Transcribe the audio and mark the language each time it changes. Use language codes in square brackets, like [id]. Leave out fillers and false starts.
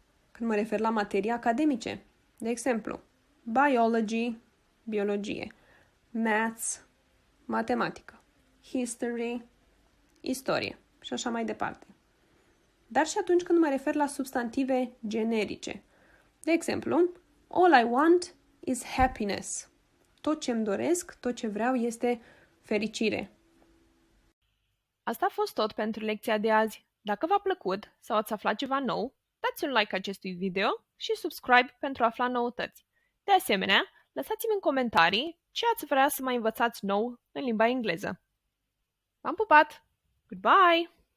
[ro] Când mă refer la materii academice, de exemplu, biology, biologie, maths, matematică, history, istorie și așa mai departe. Dar și atunci când mă refer la substantive generice. De exemplu, [en] all I want is happiness. [ro] Tot ce-mi doresc, tot ce vreau este fericire. Asta a fost tot pentru lecția de azi. Dacă v-a plăcut sau ați aflat ceva nou, dați un like acestui video și subscribe pentru a afla noutăți. De asemenea, lăsați-mi în comentarii ce ați vrea să mai învățați nou în limba engleză. V-am pupat! Goodbye!